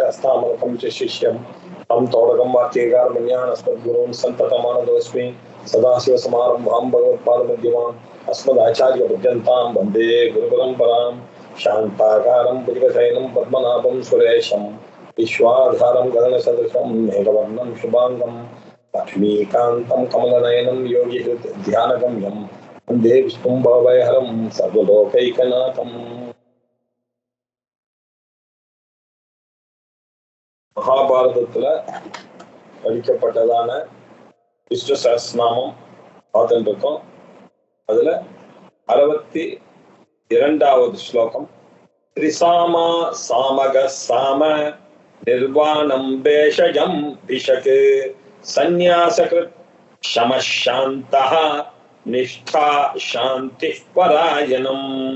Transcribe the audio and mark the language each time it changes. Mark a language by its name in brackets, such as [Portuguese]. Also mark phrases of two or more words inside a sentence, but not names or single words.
[Sanskrit] हस्तामलकं च शिष्यं तं तोडकं वाक्यकारमन्यानस्मद्गुरून् सन्ततमानतोऽस्मि सदाशिवसमारम्भां भगवत्पादमध्यमाम् अस्मदाचार्यपर्यन्तां वन्दे गुरुपरम्परां शान्ताकारं भुजगशयनं पद्मनाभं सुरेशं विश्वाधारं गगनसदृशं मेघवर्णं शुभाङ्गं लक्ष्मीकान्तं कमलनयनं योगिहृद्ध्यानगम्यं वन्दे विष्णुं भवभयहरं सर्वलोकैकनाथम्। [Tamil] மகாபாரதத்துல படிக்கப்பட்டதான விஷ்ணு சஹஸ்ரநாமம் பார்த்துட்டு இருக்கோம். அதுல 62வது ஸ்லோகம் [Sanskrit] त्रिसामा सामगः साम निर्वाणं भेषजं भिषक् संन्यासकृत् शमशान्तः निष्ठा शान्तिः परायणम्.